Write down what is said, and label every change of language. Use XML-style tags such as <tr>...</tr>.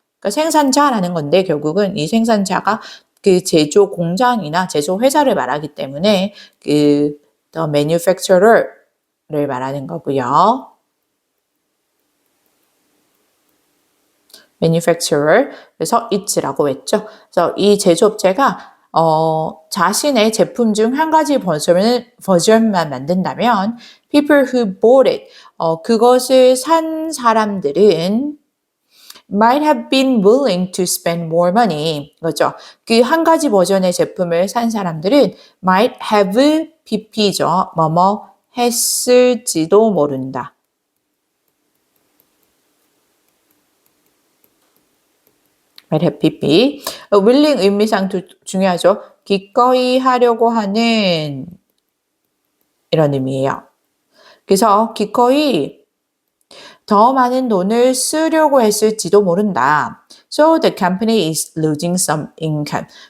<ko>그러니까 생산자라는 건데 결국은 이 생산자가 그 제조 공장이나 제조 회사를 말하기 때문에 그</ko> <en>the manufacturer</en> <ko>를 말하는 거고요. manufacturer, 그래서 it라고 했죠. 그래서 이 제조업체가 자신의 제품 중 한 가지 버전만 만든다면</ko> <en>people who bought it,</en> <ko>그것을 산 사람들은</ko> <en>might have been willing to spend more money.</en> <ko>그렇죠. 그 한 가지 버전의 제품을 산 사람들은</ko> <en>might have pp</en> <ko>죠. 뭐뭐 했을지도 모른다.</ko> <en>might have pp.</en> <ko>willing 의미상 중요하죠. 기꺼이 하려고 하는 이런 의미예요. 그래서 기꺼이 더 많은 돈을 쓰려고 했을지도 모른다.</ko> <en>So the company is losing some income.</en>